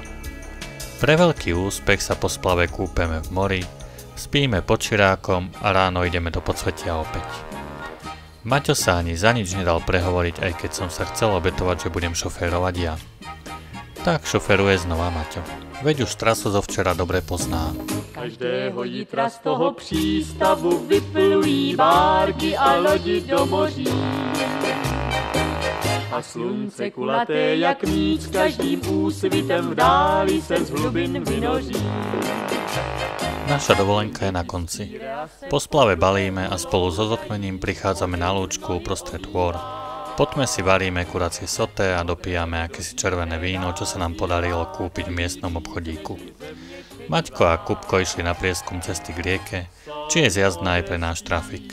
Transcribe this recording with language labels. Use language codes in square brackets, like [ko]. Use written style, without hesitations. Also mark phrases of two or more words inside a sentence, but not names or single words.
[sk] Pre veľký úspech sa po splave kúpeme v mori, spíme pod širákom a ráno ideme do podsvetia opäť. Maťo sa ani za nič nedal prehovoriť, aj keď som sa chcel obetovať, že budem šoférovať ja. Tak šoferuje znova Maťo. Veď už trasu zo včera dobre pozná. [cs] Každého jitra z toho přístavu vyplují bárky a lodi do moří. A slunce kulaté jak míč, každým úsvitem v dáli se z hlubin vynoří. [sk] Naša dovolenka je na konci. Po splave balíme a spolu so zotmením prichádzame na lúčku uprostred hôr. Po tme si varíme kuracie soté a dopijame akési červené víno, čo sa nám podarilo kúpiť v miestnom obchodíku. Maťko a Kupko išli na prieskum cesty k rieke, či je zjazdná aj pre náš trafik.